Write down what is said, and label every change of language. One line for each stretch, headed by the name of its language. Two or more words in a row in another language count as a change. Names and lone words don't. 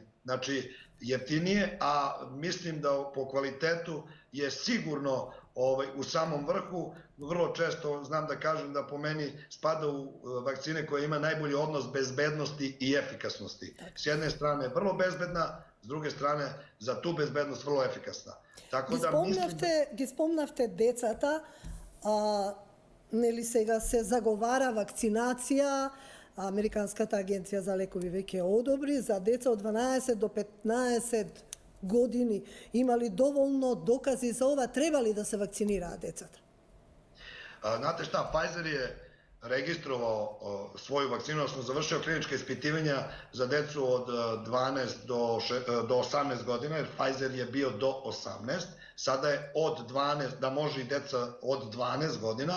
Serbian: Znači, jeftinije, a mislim da po kvalitetu je sigurno u samom vrhu. Vrlo često znam da kažem da po meni spada u vakcine koje ima najbolji odnos bezbednosti i efikasnosti. S jedne strane vrlo bezbedna, s druge strane za tu bezbednost vrlo efikasna.
Macedonian: Ги спомнавте децата, нели сега се заговара вакцинација, Американската агенција за лекови веќе одобри за деца од 12 до 15 години. Има ли доволно докази за ова? Треба ли да се вакцинираат децата?
Serbian: Znate šta, Pfizer je registrovao svoju vakcinu, odnosno završio klinička ispitivanja za decu od 12 do 18 godina, jer Pfizer je bio do 18, sada je od 12, da može i deca od 12 godina.